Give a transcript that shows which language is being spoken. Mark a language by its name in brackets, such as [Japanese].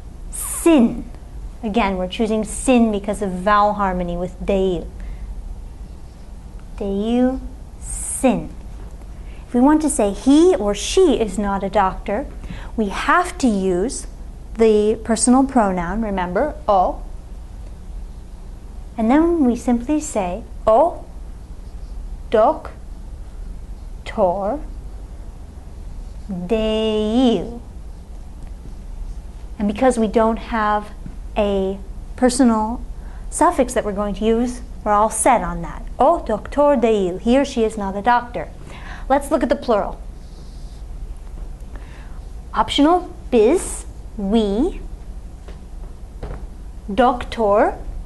[English] Sin. Again, we're choosing sin because of vowel harmony with değil. [Turkish] Değil, sin. [English] If we want to say he or she is not a doctor, we have to use the personal pronoun, remember, o. And then we simply say, [Turkish] o doktor değil. [English] And because we don't have a personal suffix that we're going to use, we're all set on that. [Turkish] O doktor değil. [English] He or she is not a doctor. Let's look at the plural. Optional, biz, we, doktor.